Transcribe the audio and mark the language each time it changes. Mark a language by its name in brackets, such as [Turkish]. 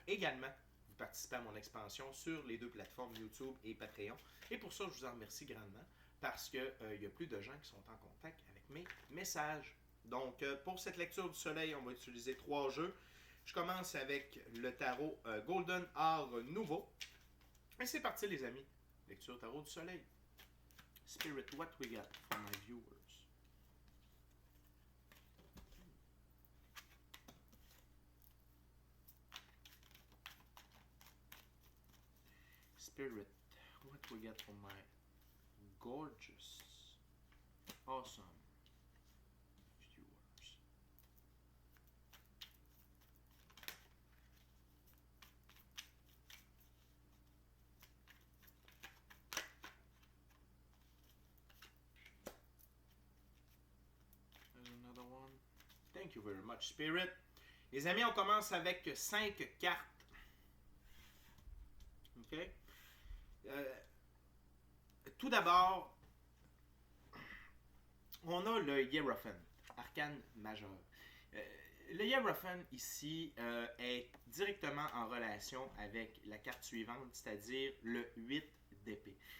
[French] Également, vous participez à mon expansion sur les deux plateformes YouTube et Patreon. Et pour ça, je vous en remercie grandement parce qu'il y a plus de gens qui sont en contact avec mes messages. Donc, pour cette lecture du soleil, on va utiliser 3 jeux. Je commence avec le tarot Golden Art Nouveau. Et c'est parti, les amis. Lecture tarot du soleil. [English] Spirit, what we got for my viewers? Spirit, what we got for my gorgeous, awesome viewers? There's another one. Thank you very much, Spirit. [French] Les amis, on commence avec 5 cartes. OK? Tout d'abord, on a le Hierophant, arcane majeur. Le Hierophant ici est directement en relation avec la carte suivante, c'est-à-dire le 8 d'épée.